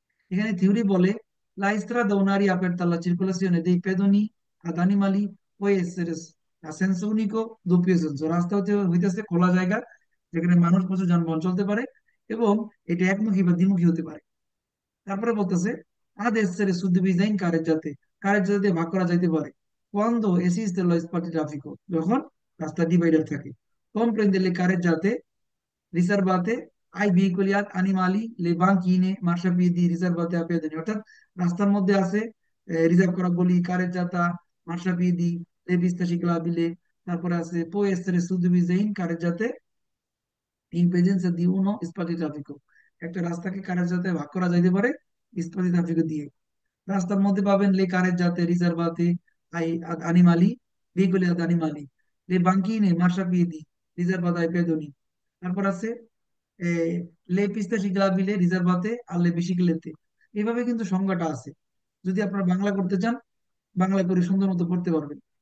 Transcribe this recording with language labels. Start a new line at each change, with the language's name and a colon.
Bangla: এখানে থিওরি বলে
Italian: লা স্ত্রাদা un'area aperta alla circolazione dei pedoni ad animali può essere a senso unico doppio senso,
Bangla: রাস্তা হতে হইতেছে খোলা জায়গা যেখানে মানুষ পশু যানবাহন চলতে পারে, এবং এটা একমুখী বা দ্বিমুখী হতে পারে। তারপরে বলতেছে
Italian: ad essere suddivisa in carreggiate,
Bangla: carreggiate দিয়ে ভাগ করা যাইতে পারে
Italian: quando esiste lo spartitraffico,
Bangla: যখন রাস্তা ডিভাইডার থাকে।
Italian: comprende le carreggiate riservate ai veicoli ad animali, le banchine marciapiedi riservate a pedoni,
Bangla: অর্থাৎ রাস্তার মধ্যে আছে রিজার্ভ করা গলি, কারেজ্জাতা, মার্শাপিয়েদি,
Italian: le piste ciclabili,
Bangla: তারপরে আছে
Italian: può essere suddivisa in carreggiate in presenza di uno spartitraffico,
Bangla: একটা রাস্তাকে কারেজ্জাতে ভাগ করা যাইতে পারে স্পাতিট্রাফিকো দিয়ে। রাস্তার মধ্যে পাবেন
Italian: লে কারেজ্জাতে রিজার্ভাতে আই আদ আনিমালি, veicoli ad animali, le banchine marciapiedi riservate ai pedoni,
Bangla: তারপর আছে
Italian: লে পিস্তা ciclabile riservate alle biciclette।
Bangla: এইভাবে কিন্তু সংজ্ঞাটা আছে, যদি আপনারা বাংলা করতে চান বাংলা করে সুন্দর মতো পড়তে পারবেন।